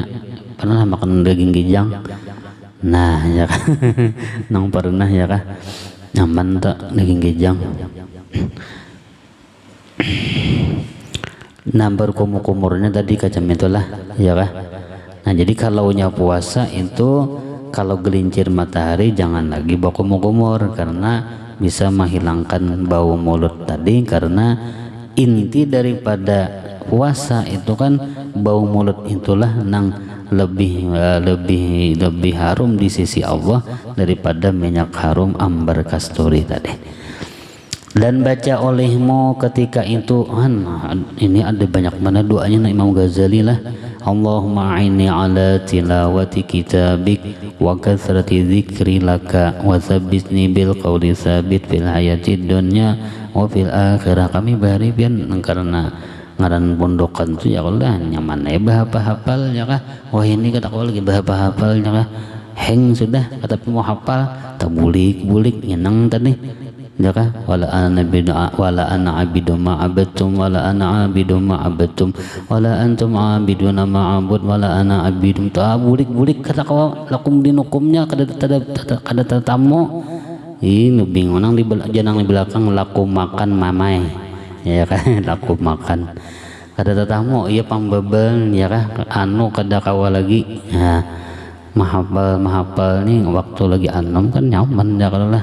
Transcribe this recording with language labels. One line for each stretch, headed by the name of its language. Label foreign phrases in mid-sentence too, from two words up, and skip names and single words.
Banjar: Pernah makan daging kijang? Nah ya kah, nang pernah ya kah, nyaman tak daging kijang. Nah berkumur-kumurnya tadi kacam itulah ya kah. Nah jadi kalaunya puasa itu kalau gelincir matahari jangan lagi bawa kumur-kumur karena bisa menghilangkan bau mulut tadi, karena inti daripada puasa itu kan bau mulut itulah nang lebih harum di sisi Allah daripada minyak harum ambar kasturi tadi. Dan baca olehmu ketika itu ini ada banyak mana doanya Imam Ghazali lah.
Arabic: اللهم أعني على تلاوة كتابك وكثرة ذكر لك وثبتني بالقول الثابت في الحياة الدنيا وفي الآخرة.
Banjar: Kami bari pian karena ngaran pondokan tu
Arabic: ya Allah
Banjar: nyaman bahapa hafal ya kah. Wah ini kata kau lagi bahapa hafal ya kah, heng sudah kata mau hafal tabulik-bulik nyenang tadi ya kah.
Arabic: ولا أنا عابد ما عبدتم ولا أنا عابد ما عبدتم ولا أنتم عابدون ما أعبد ولا أنا عابد
Banjar: tabulik-bulik kata kau lakum dinukumnya kada tatamu ini bingung nang di janang di belakang laku makan mamai ya kan. Laku makan kada tatamu iya pambebel ya kah anu kada kawa lagi ya mahapal nih waktu lagi anom kan nyaman ya lah.